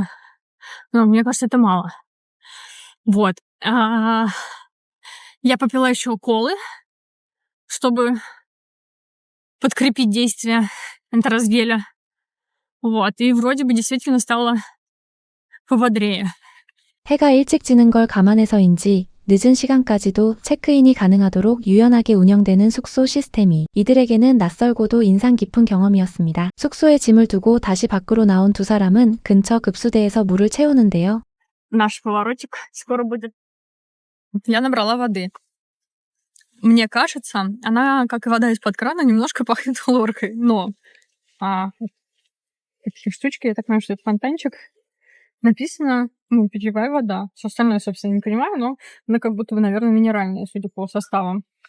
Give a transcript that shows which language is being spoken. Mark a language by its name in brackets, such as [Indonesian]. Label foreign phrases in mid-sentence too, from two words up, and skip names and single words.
[Russian] Мне кажется, это мало. Вот. Я попила еще колы, чтобы подкрепить действие энтеросгеля. Вот. И вроде бы действительно стало пободрее. [Korean] 해가 일찍 지는 걸 감안해서인지 늦은 시간까지도 체크인이 가능하도록 유연하게 운영되는 숙소 시스템이 이들에게는 낯설고도 인상 깊은 경험이었습니다. 숙소에 짐을 두고 다시 밖으로 나온 두 사람은 근처 급수대에서 물을 채우는데요. [Russian] Наш поворотик скоро будет. Я набрала воды. Мне кажется, она, как и вода из-под крана, немножко пахнет хлоркой. Но такие штучки, я так понимаю, что это фонтанчик. Написано, питьевая вода. Все остальное, собственно, не понимаю, но она как будто бы, наверное, минеральная, судя по составам.